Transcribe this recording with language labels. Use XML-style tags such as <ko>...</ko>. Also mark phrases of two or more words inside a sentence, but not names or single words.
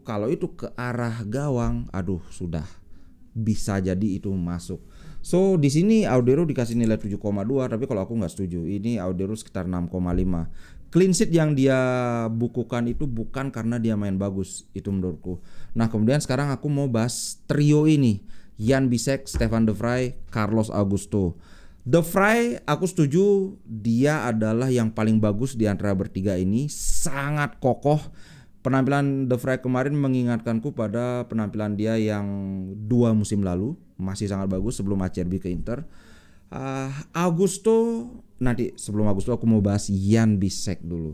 <id>Kalau itu ke arah gawang, aduh, sudah bisa jadi itu masuk. So di sini Audero dikasih nilai 7,2, tapi kalau aku nggak setuju. Ini Audero sekitar 6,5.</id> <en>Clean sheet</en> <id>yang dia bukukan itu bukan karena dia main bagus, itu menurutku. Nah, kemudian sekarang aku mau bahas trio ini, Jan Bisek, Stefan de Vrij, Carlos Augusto. De Vrij aku setuju, dia adalah yang paling bagus di antara bertiga ini, sangat kokoh. Penampilan De Vrij kemarin mengingatkanku pada penampilan dia yang 2 musim lalu, masih sangat bagus sebelum Acerbi ke Inter. Augusto, nanti sebelum Augusto aku mau bahas Jan Bisek dulu.</id>